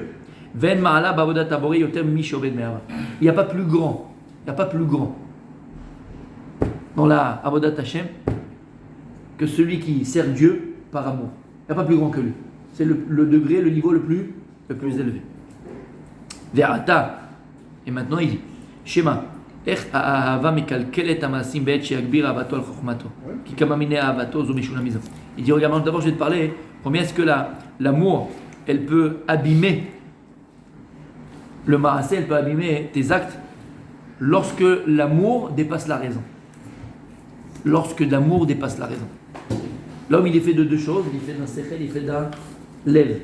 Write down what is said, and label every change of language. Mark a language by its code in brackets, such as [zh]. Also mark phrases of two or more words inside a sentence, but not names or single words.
[fr] Il n'y a pas plus grand, il n'y a pas plus grand dans la [he] Avodat Hashem [fr] que celui qui sert Dieu par amour. Il n'y a pas plus grand que lui. C'est le degré, le niveau le plus élevé. [he] Ve'ata. [fr] Et maintenant il dit Shema. [he] איך האהבה מקלקלת המעשים בעת שיגביר אהבתו על חוכמתו. כי כמה מיני אהבתו זו משונה מזו. [fr] Il dit regarde, d'abord je vais te parler combien est-ce que l'amour elle peut abîmer le maasé, elle peut abîmer tes actes lorsque l'amour dépasse la raison. Lorsque l'amour dépasse la raison. L'homme il est fait de deux choses, il est fait d'un sechel, il est fait d'un lev.